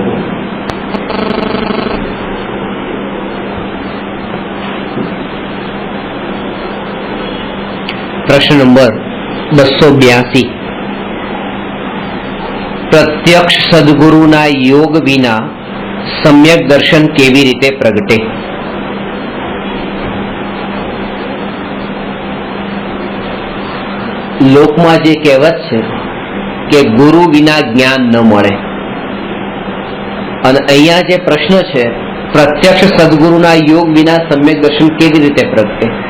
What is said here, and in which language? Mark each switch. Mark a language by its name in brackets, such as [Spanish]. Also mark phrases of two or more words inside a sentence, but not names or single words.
[Gujarati] પ્રશ્ન નંબર 282। પ્રત્યક્ષ સદ્ગુરુના યોગ વિના સમ્યક દર્શન કેવી રીતે પ્રગટે? લોકમાં જે કહેવત છે કે ગુરુ વિના જ્ઞાન ન મળે, અને અહીંયા જે પ્રશ્ન છે પ્રત્યક્ષ સદગુરુના યોગ વિના સમ્યક દર્શન કેવી રીતે પ્રગટે?